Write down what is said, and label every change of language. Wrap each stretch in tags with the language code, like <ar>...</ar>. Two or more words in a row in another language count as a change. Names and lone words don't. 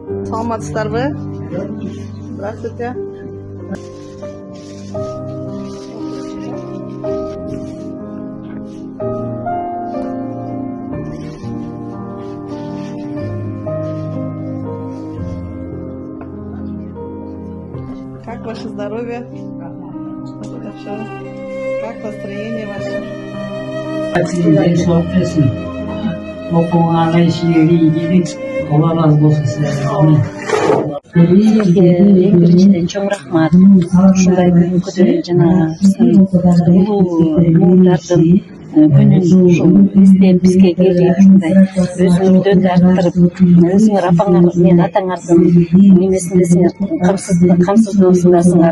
<ky>Саламатсыздарбы?</ky> <ru>Здравствуйте. Как ваше здоровье? Хорошо. Как настроение ваше?</ru> <tr>Allah razı olsun sizlerden. Amin.</tr> <ky>Sizlerге эң биринчиден чоң рахмат. Ушундай күн көтөрүп жана муундардын күнүн ушул издеп бизге келип ушундай өзүңөрдөн дарттырып, өзүңөр апаңар менен атаңардын немесиндесиңер, камсыздоосундасыңар.</ky>